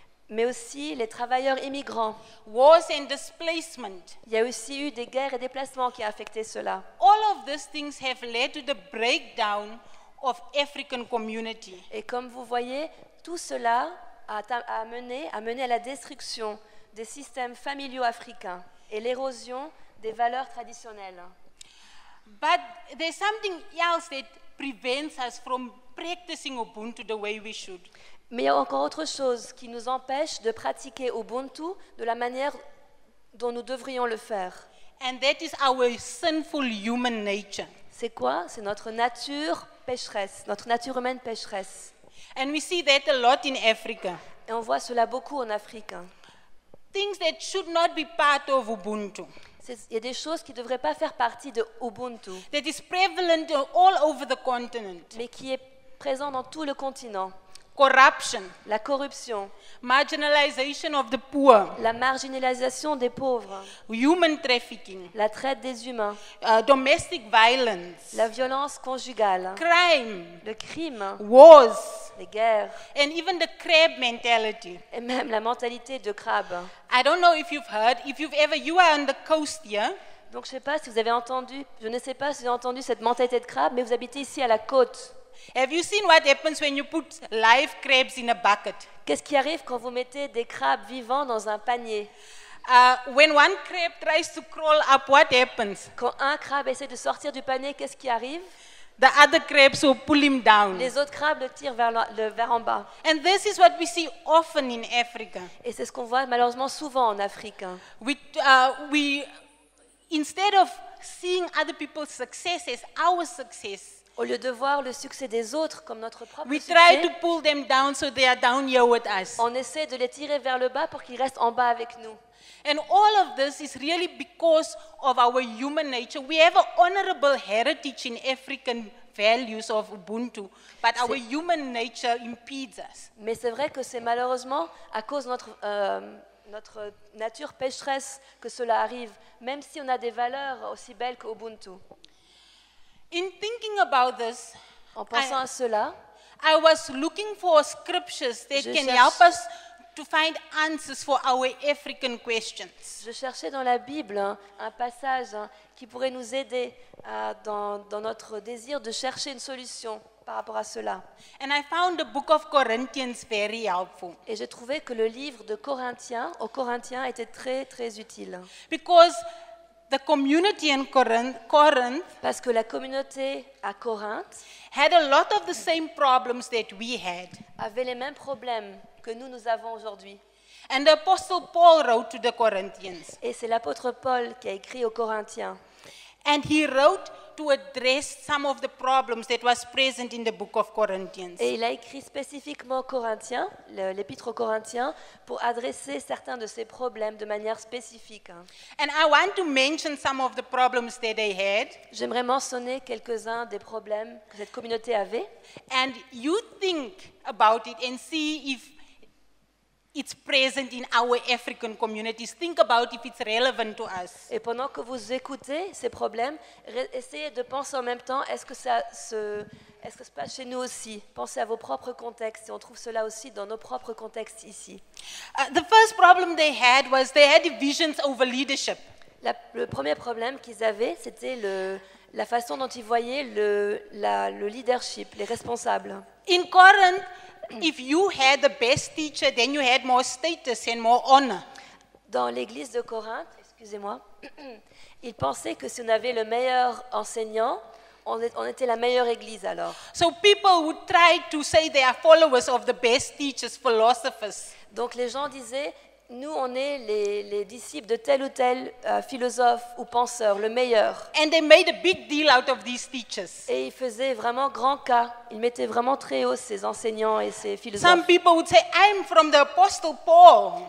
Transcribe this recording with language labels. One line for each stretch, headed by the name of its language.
French: mais aussi les travailleurs immigrants.
English: wars and displacement.
French: Il y a aussi eu des guerres et déplacements qui ont affecté cela.
English: All of these things have led to the breakdown of African community.
French: Et comme vous voyez, tout cela a mené à la destruction des systèmes familiaux africains et l'érosion des valeurs traditionnelles.
English: But there's something else that prevents us from practicing Ubuntu the way we should.
French: Mais il y a encore autre chose qui nous empêche de pratiquer Ubuntu de la manière dont nous devrions le faire.
English: And that is our sinful human nature.
French: C'est quoi? C'est notre nature pécheresse, notre nature humaine pécheresse.
English: And we see that a lot in Africa.
French: Et on voit cela beaucoup en Afrique.
English: Things that should not be part of Ubuntu.
French: Il y a des choses qui ne devraient pas faire partie de Ubuntu,
English: That is prevalent all over the continent.
French: mais qui est présent dans tout le continent.
English: Corruption,
French: La corruption,
English: marginalization of the poor,
French: la marginalisation des pauvres,
English: human trafficking,
French: la traite des humains,
English: domestic violence,
French: la violence conjugale,
English: crime,
French: le crime,
English: wars,
French: les guerres
English: and even the crab mentality.
French: et même la mentalité de crabe.
English: I don't know if you've heard, you are on the coast here,
French: Donc je ne sais pas si vous avez entendu, je ne sais pas si vous avez entendu cette mentalité de crabe, mais vous habitez ici à la côte.
English: have you seen what happens when you put live crabs in a bucket?
French: Qu'est-ce qui arrive quand vous mettez des crabes vivants dans un panier?
English: When one crab tries to crawl up, what happens?
French: Quand un crabe essaie de sortir du panier, qu'est-ce qui arrive?
English: The other crabs will pull him down.
French: Les autres crabes le tirent vers en bas.
English: And this is what we see often in Africa.
French: Et c'est ce qu'on voit malheureusement souvent en Afrique.
English: We instead of seeing other people's success as our success,
French: Au lieu de voir le succès des autres comme notre propre
English: we try to
French: succès,
English: pull them down so they are down here with us.
French: on essaie de les tirer vers le bas pour qu'ils restent en bas avec nous.
English: And all of this is really because of our human nature. We have an honorable heritage in African values of Ubuntu, but our human nature impedes us.
French: Mais c'est vrai que c'est malheureusement à cause de notre nature pécheresse que cela arrive, même si on a des valeurs aussi belles qu'Ubuntu.
English: In thinking about this,
French: En pensant à cela,
English: I was looking for scriptures that
French: Je
English: can
French: cherche-
English: help us to find answers for our African questions.
French: je cherchais dans la Bible un passage qui pourrait nous aider dans notre désir de chercher une solution par rapport à cela.
English: And I found the book of Corinthians very helpful
French: Et j'ai trouvé que le livre de aux Corinthiens était très très utile.
English: because the community in Corinth
French: Parce que la communauté à Corinthe
English: had a lot of the same problems that we had.
French: avait les mêmes problèmes que nous avons aujourd'hui.
English: And the Apostle Paul wrote to the Corinthians.
French: Et c'est l'apôtre Paul qui a écrit aux Corinthiens.
English: And he wrote to address some of the problems that was present in the book of Corinthians.
French: Et il a écrit spécifiquement aux Corinthiens, l'épître aux Corinthiens, pour adresser certains de ces problèmes de manière spécifique.
English: And I want to mention some of the problems that they had.
French: J'aimerais mentionner quelques-uns des problèmes que cette communauté avait.
English: And you think about it and see if it's present in our African communities. Think about if it's relevant to us.
French: Et pendant que vous écoutez ces problèmes, essayez de penser en même temps, est-ce que ça se passe chez nous aussi? Pensez à vos propres contextes, et on trouve cela aussi dans nos propres contextes ici.
English: The first problem they had was they had divisions over leadership.
French: Le premier problème qu'ils avaient, c'était la façon dont ils voyaient le leadership, les responsables.
English: In Corinth, if you had the best teacher, then you had more status and more honor.
French: Dans l'église de Corinthe, excusez-moi, ils pensaient que si on avait le meilleur enseignant, on était la meilleure église alors.
English: So people would try to say they are followers of the best teachers, philosophers.
French: Donc les gens disaient, nous on est les disciples de tel ou tel philosophe ou penseur, le meilleur.
English: And they made a big deal out of these teachers.
French: Et ils faisaient vraiment grand cas, ils mettaient vraiment très haut ces enseignants et ces philosophes.
English: Some people would say, I'm from the Apostle Paul,